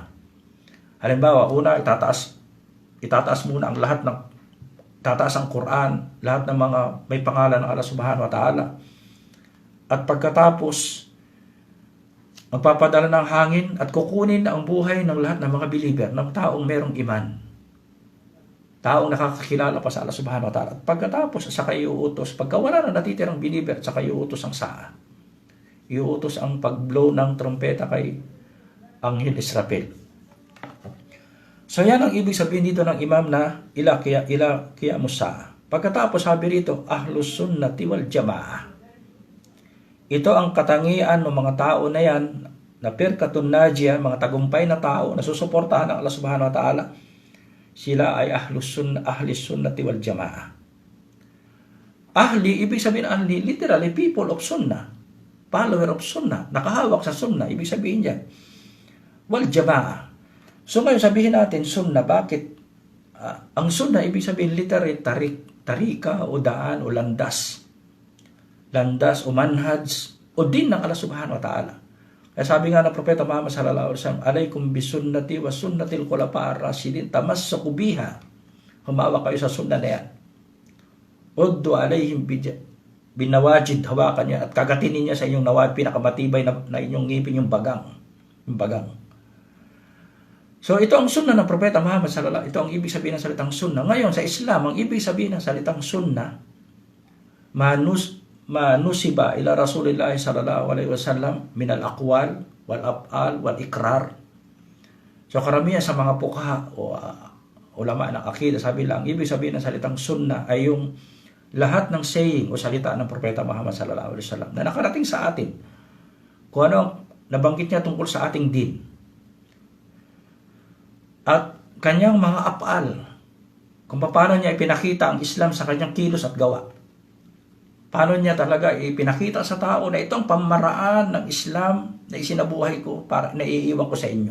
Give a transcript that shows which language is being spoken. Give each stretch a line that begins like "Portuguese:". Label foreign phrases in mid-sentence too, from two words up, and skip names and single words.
Filipino: Halimbawa, una, itataas muna ang tataas ang Quran, lahat ng mga may pangalan ng Allah
Arabic: سبحانه وتعالى.
Filipino: At pagkatapos, magpapadala ng hangin at kukunin ang buhay ng lahat ng mga believer, ng taong merong iman. Taong nakakakilala pa sa Allah
Arabic: سبحانه وتعالى.
Filipino: At pagkatapos, saka iuutos, pagka wala na natitirang believer, saka iuutos ang sa'a. Iuutos ang pag-blow ng trompeta kay Anghel Israfil. So yan ang ibig sabihin dito ng imam na
Arabic: إلى قيام الساعة.
Filipino: Pagkatapos sabi rito,
Arabic: أهل السنة والجماعة.
Filipino: Ito ang katangian ng mga tao na yan, na
Arabic: فرقة ناجية,
Filipino: mga tagumpay na tao na susuportahan ng Allah
Arabic: سبحانه وتعالى.
Filipino: Sila ay
Arabic: أهل السنة والجماعة.
Filipino: Ahli, ibig sabihin ahli,
English: literally people of sunnah, follower of sunnah,
Filipino: nakahawak sa sunnah, ibig sabihin yan.
Arabic: والجماعة.
Filipino: So ngayon sabihin natin sunnah, bakit? Ang sunnah, ibig sabihin literally tarika o daan o landas o manhaj o din ng Allah
Arabic: سبحانه وتعالى.
Filipino: Kaya sabi nga ng Propeta Muhammad
Arabic: صلى الله عليه وسلم, عليكم بسنتي وسنة الخلفاء الراشدين تمسكوا بها.
Filipino: Humawak kayo sa sunnah na yan.
Arabic: عضوا عليها بالنواجذ,
Filipino: hawakan niya at kagatinin niya sa inyong nawad, pinakamatibay na inyong ngipin, yung bagang. So ito ang sunnah ng Propeta Muhammad
Arabic: صلى الله عليه وسلم.
Filipino: Ito ang ibig sabihin ng salitang sunnah. Ngayon sa Islam, ang ibig sabihin ng salitang sunnah,
Arabic: ما نسب إلى رسول الله صلى الله عليه وسلم من الأقوال والأفعال والإقرار.
Filipino: So karamihan sa mga fuqaha o ulama ng akida, sabi lang, ibig sabihin ng salitang sunnah ay yung lahat ng saying o salita ng Propeta Muhammad
Arabic: صلى الله عليه وسلم
Filipino: na nakarating sa atin. Kung ano nabanggit niya tungkol sa ating din. At kanyang mga af'al, kung paano niya ipinakita ang Islam sa kanyang kilos at gawa. Paano niya talaga ipinakita sa tao na itong pamaraan ng Islam na isinabuhay ko, para naiiwan ko sa inyo.